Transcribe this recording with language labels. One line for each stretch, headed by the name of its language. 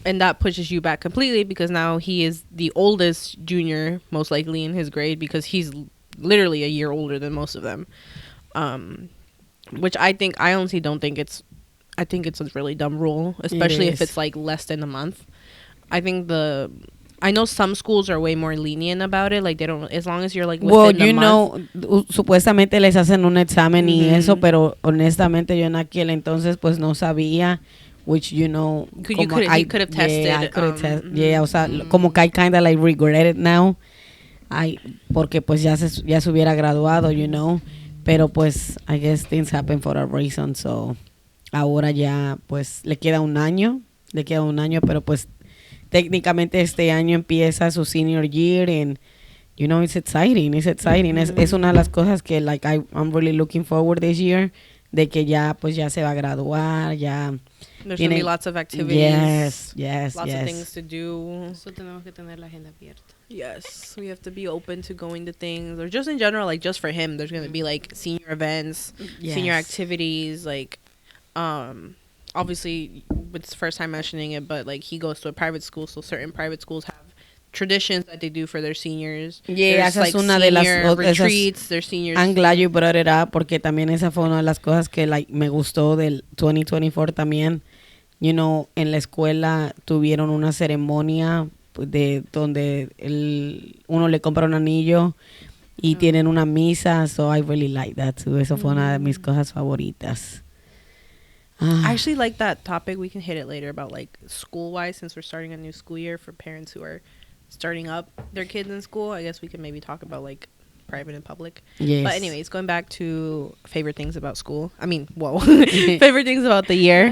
English: And that pushes you back completely because now he is the oldest junior, most likely in his grade, because he's literally a year older than most of them. Which I honestly don't think I think it's a really dumb rule, especially if it's like less than a month. I know some schools are way more lenient about it, like they don't, as long as you're like within the month.
Spanish: Supuestamente les hacen un examen y eso, pero honestamente yo en aquel entonces pues no sabía,
English: which he could have tested. Yeah, I could have tested. Yeah,
Spanish: o sea, como que
English: I kind of like regret it now.
Spanish: Porque pues ya se hubiera graduado, pero pues
English: I guess things happen for a reason, so
Spanish: ahora ya pues le queda un año, pero pues técnicamente este año empieza su
English: senior year and it's exciting.
Spanish: Es una de las cosas que
English: like I'm really looking forward this year,
Spanish: de que ya se va a graduar, ya
English: there's gonna be lots of activities. Yes. Lots of things to do.
Spanish: So tenemos que tener la agenda abierta.
English: Yes, we have to be open to going to things, or just in general, like just for him, there's gonna be like senior events, senior activities, like obviously it's the first time mentioning it, but like he goes to a private school, so certain private schools have traditions that they do for their seniors.
Spanish: Yeah, esa es una de las retreats,
English: their seniors. I'm glad you brought it up,
Spanish: porque también esa fue una de las cosas que like me gustó del 2024 también. En la escuela tuvieron una ceremonia de donde uno le compra un anillo y tienen una misa,
English: so I really like that too.
Spanish: Eso fue una de mis cosas favoritas.
English: I actually like that topic. We can hit it later about like school-wise, since we're starting a new school year for parents who are starting up their kids in school. I guess we can maybe talk about like private and public. Yes. But anyways, going back to favorite things about school. Favorite things about the year.